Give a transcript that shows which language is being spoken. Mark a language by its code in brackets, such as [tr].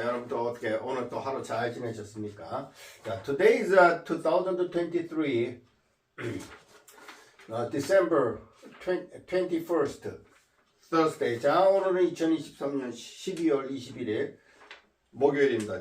[ko] 여러분 또 어떻게 오늘 또 하루 잘 지내셨습니까? [en] 자, today is 2023 December 21st Thursday. [ko] 자, 오늘은 2023년 12월 21일 목요일입니다.